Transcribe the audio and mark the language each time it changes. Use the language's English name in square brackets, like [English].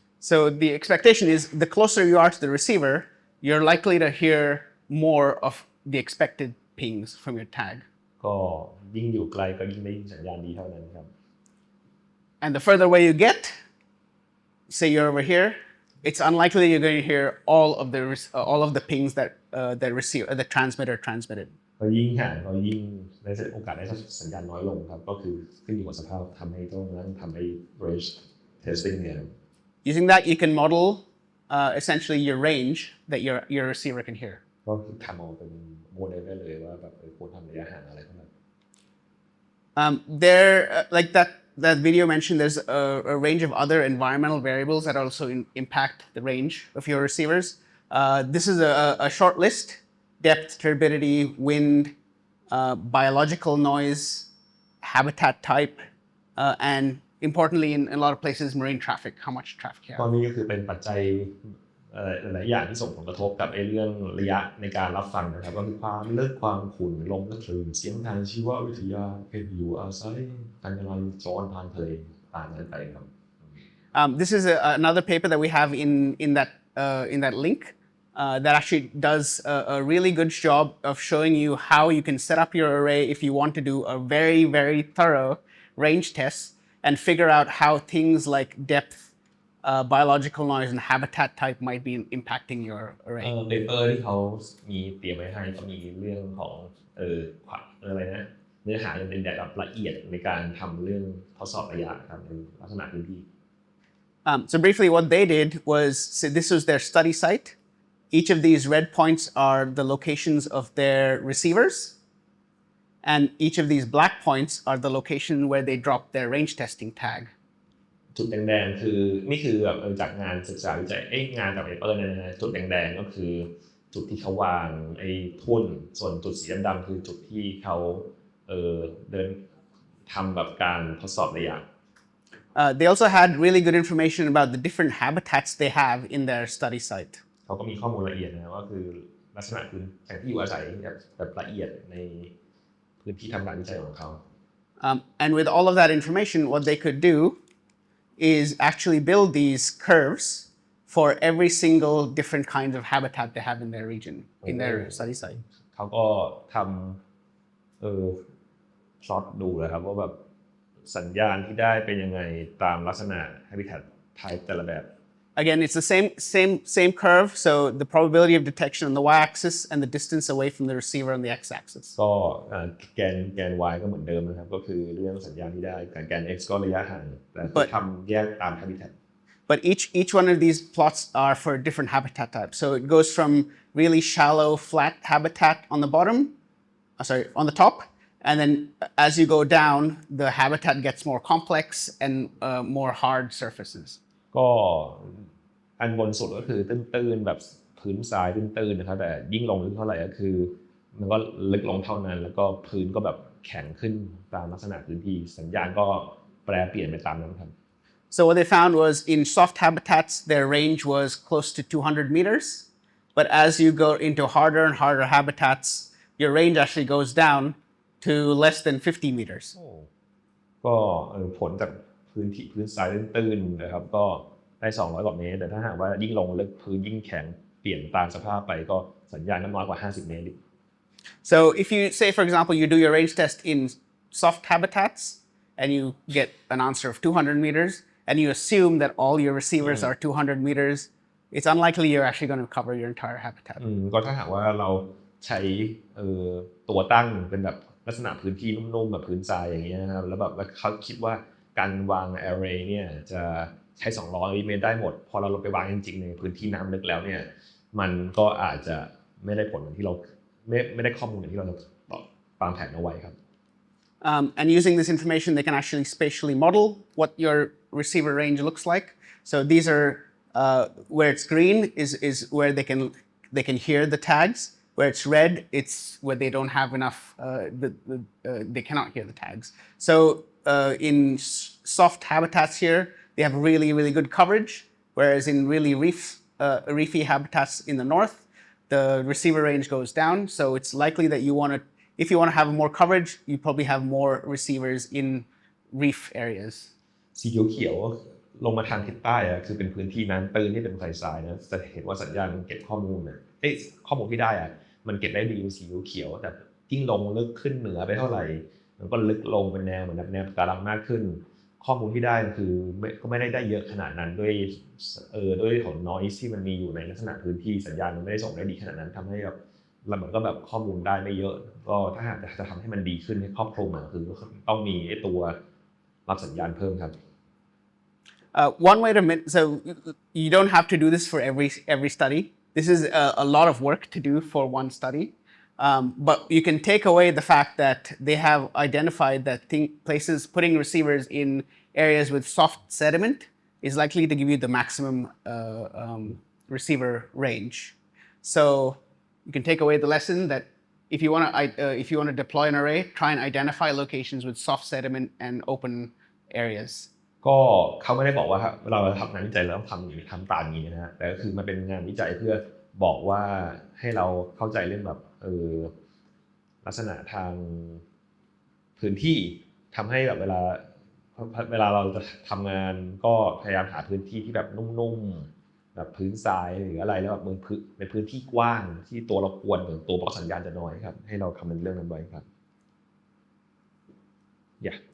[English] So the expectation is the closer you are to the receiver, you're likely to hear more of the expected pings from your tag. [Thai] ก็ยิ่งอยู่ไกลก็ยิ่งได้ยินสัญญาณดีเท่านั้นครับ [English] And the further away you get, say you're over here, it's unlikely you're going to hear all of the pings that the transmitter transmitted. [Thai] ก็ยิ่งห่างก็ยิ่งได้โอกาสได้สัญญาณน้อยลงครับก็คือขึ้นอยู่กับสภาพทำให้ต้องทำให้ range testing เนี่ย [English] Using that, you can model essentially your range that your receiver can hear. [Thai] ก็ทำออกเป็นโมเดลได้เลยว่าแบบควรทำระยะห่างอะไรเท่านั้น [English] Like that video mentioned, there's a range of other environmental variables that also impact the range of your receivers. This is a short list, depth, turbidity, wind, biological noise, habitat type, and importantly, in a lot of places, marine traffic, how much traffic you ก็ have. [Thai] นี่ก็คือเป็นปัจจัยหลายอย่างที่ส่งผลกระทบกับเรื่องระยะในการรับฟังนะครับก็คือความลึกความขุ่นลมและคลื่นเสียงทางชีววิทยาเป็นอยู่อาศัยการจราจรทางทะเลต่างกันไปครับ [English] This is another paper that we have in that link that actually does a really good job of showing you how you can set up your array if you want to do a very, very thorough range test and figure out how things like depth, biological noise, and habitat type might be impacting your array. [Thai] เปเปอร์ที่เขามีเตรียมไว้ให้ก็มีเรื่องของอะไรนะเนื้อหาเป็นแบบละเอียดในการทำเรื่องทดสอบระยะครับในลักษณะพื้นที่ [English] So briefly, what they did was, so this was their study site. Each of these red points are the locations of their receivers. And each of these black points are the location where they dropped their range testing tag. [Thai] จุดแดงๆคือนี่คือแบบจากงานศึกษาวิจัยงานจากเปเปอร์เนี่ยนะจุดแดงๆก็คือจุดที่เขาวางทุ่นส่วนจุดสีดำๆคือจุดที่เขาเดินทำแบบการทดสอบระยะ [English] They also had really good information about the different habitats they have in their study site. [Thai] เขาก็มีข้อมูลละเอียดนะว่าคือลักษณะพื้นแผนที่อยู่อาศัยแบบละเอียดในพื้นที่ทำการวิจัยของเขา [English] And with all of that information, what they could do is actually build these curves for every single different kind of habitat they have in their region, in their study site. [Thai] เขาก็ทำพลอตดูเลยครับว่าแบบสัญญาณที่ได้เป็นยังไงตามลักษณะ habitat type แต่ละแบบ [English] Again, it's the same curve, so the probability of detection on the y-axis and the distance away from the receiver on the x-axis. [Thai] ก็แกน y ก็เหมือนเดิมนะครับก็คือเรื่องสัญญาณที่ได้แต่แกน x ก็ระยะห่างแต่ทำแยกตาม habitat. [English] But each one of these plots are for different habitat types. So it goes from really shallow, flat habitat on the bottom, on the top, and then as you go down, the habitat gets more complex and more hard surfaces. [Thai] ก็อันบนสุดก็คือตื้นๆแบบพื้นทรายตื้นๆนะครับแต่ยิ่งลงลึกเท่าไหร่ก็คือมันก็ลึกลงเท่านั้นแล้วก็พื้นก็แบบแข็งขึ้นตามลักษณะพื้นที่สัญญาณก็แปรเปลี่ยนไปตามนั้นครับ [English] So what they found was in soft habitats, their range was close to 200 meters. But as you go into harder and harder habitats, your range actually goes down to less than 50 meters. [Thai] ก็ผลจากพื้นทรายตื้นๆนะครับก็ได้200กว่าเมตรแต่ถ้าหากว่ายิ่งลงลึกพื้นยิ่งแข็งเปลี่ยนตามสภาพไปก็สัญญาณน้อยกว่า50เมตร [English] So if you say, for example, you do your range test in soft habitats and you get an answer of 200 meters and you assume that all your receivers are 200 meters, it's unlikely you're actually going to cover your entire habitat. [Thai] ก็ถ้าหากว่าเราใช้ตัวตั้งเป็นแบบลักษณะพื้นที่นุ่มๆแบบพื้นทรายอย่างเงี้ยนะครับแล้วแบบเขาคิดว่าการวาง array เนี่ยจะใช้200เมตรได้หมดพอเราลงไปวางจริงๆในพื้นที่น้ำลึกแล้วเนี่ยมันก็อาจจะไม่ได้ผลเหมือนที่เราไม่ได้ข้อมูลอย่างที่เราวางแผนเอาไว้ครับ [English] And using this information, they can actually spatially model what your receiver range looks like. So these are where it's green is where they can hear the tags. Where it's red, it's where they don't have enough. They cannot hear the tags. So in soft habitats here, they have really, really good coverage. Whereas in really reefy habitats in the north, the receiver range goes down. So it's likely that if you want to have more coverage, you probably have more receivers in reef areas. [Thai] สีเขียวลงมาทางทิศใต้คือเป็นพื้นที่น้ำตื้นที่เป็นทรายนะจะเห็นว่าสัญญาณเก็บข้อมูลข้อมูลที่ได้มันเก็บได้ดีสีเขียวแต่ยิ่งลงลึกขึ้นเหนือไปเท่าไหร่มันก็ลึกลงเป็นแนวเหมือนแนวปะการังมากขึ้น ข้อมูลที่ได้คือก็ไม่ได้เยอะขนาดนั้นด้วยของ noise ที่มันมีอยู่ในลักษณะพื้นที่สัญญาณมันไม่ได้ส่งได้ดีขนาดนั้นทำให้แบบเราก็แบบข้อมูลได้ไม่เยอะก็ถ้าหากจะทำให้มันดีขึ้นให้ครอบคลุมคือต้องมีตัวรับสัญญาณเพิ่มครับ [English] One way to so you don't have to do this for every study. This is a lot of work to do for one study, but you can take away the fact that they have identified that places putting receivers in areas with soft sediment is likely to give you the maximum receiver range. So you can take away the lesson that if you want to deploy an array, try and identify locations with soft sediment and open areas. [Thai] ก็เขาไม่ได้บอกว่าเราทำงานวิจัยแล้วต้องทำตามนี้นะฮะแต่ก็คือมันเป็นงานวิจัยเพื่อบอกว่าให้เราเข้าใจเรื่องแบบลักษณะทางพื้นที่ทำให้แบบเวลาเราจะทำงานก็พยายามหาพื้นที่ที่แบบนุ่มๆแบบพื้นทรายหรืออะไรแล้วแบบเป็นพื้นที่กว้างที่ตัวเราควรหรือตัวบล็อกสัญญาณจะน้อยครับให้เราคำนึงเรื่องนั้นไว้ครับ yeah